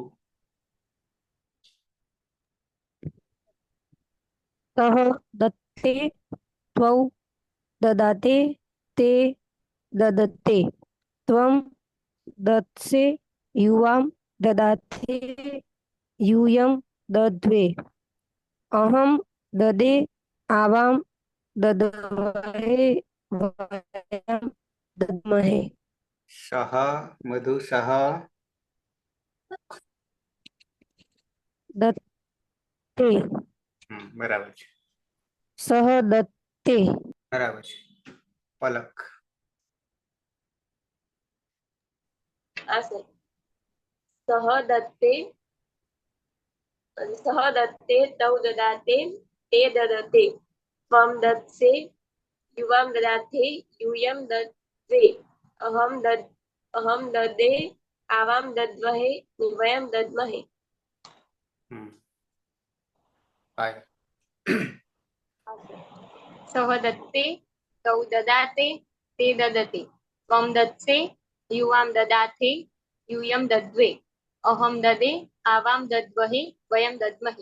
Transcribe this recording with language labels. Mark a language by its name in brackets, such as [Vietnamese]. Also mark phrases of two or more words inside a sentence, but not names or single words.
[Sanskrit] सह दत्ते त्वौ ददाते ते ददते त्वं दत्से युवां ददाथे यूयं दद्वे अहं ददे आवां दद्वहे वयं दद्महे. सह मधु सह दत्ते [Gujarati] बराबर છે, [Sanskrit] सह दत्ते [Gujarati] બરાબર છે. પલક. આ સર, [Sanskrit] सह दत्ते तौ ददाते ते ददते त्वम दत्से युवाम ददाथे यूयम दद्वे अहम ददे आवाम दद्वहे वयम दद्महे. फाइव. सह दत्ते तौ ददाते ते ददते त्वं दत्से युवां ददाथे यूयं दद्वे अहं ददे आवां दद्वहे वयं दद्महे.